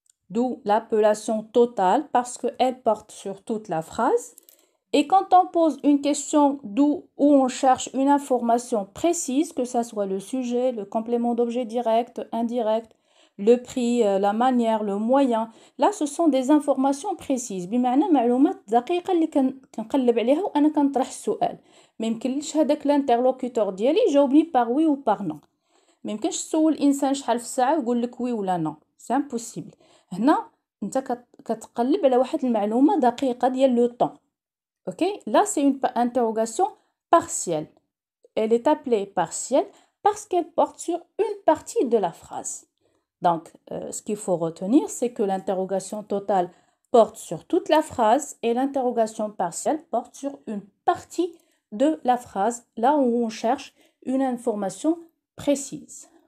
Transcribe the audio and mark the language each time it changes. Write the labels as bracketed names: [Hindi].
[French] D'où l'appellation totale parce qu'elle porte sur toute la phrase. Et quand on pose une question où on cherche une information précise, que ce soit le sujet, le complément d'objet direct, indirect, le prix, la manière, le moyen, là ce sont des informations précises. [Arabic] بمعنى معلومات دقيقة اللي كنقلب عليها وأنا كنطرح السؤال. ما يمكنليش هذاك الانترلوكيتور ديالي يجاوبني [French] par oui ou par non. [Arabic] ما يمكنش تسول انسان شحال في الساعه ويقول لك وي ولا نو [French] سي امبوسيبل. [Arabic] هنا انت كتقلب على واحد المعلومه دقيقه ديال لو طون. [French] اوكي là c'est une interrogation partielle. Elle est appelée partielle parce qu'elle porte sur une partie de la phrase. Donc ce qu'il faut retenir c'est que l'interrogation totale porte sur toute la phrase et l'interrogation partielle porte sur une partie de la phrase, là où on cherche une information précise.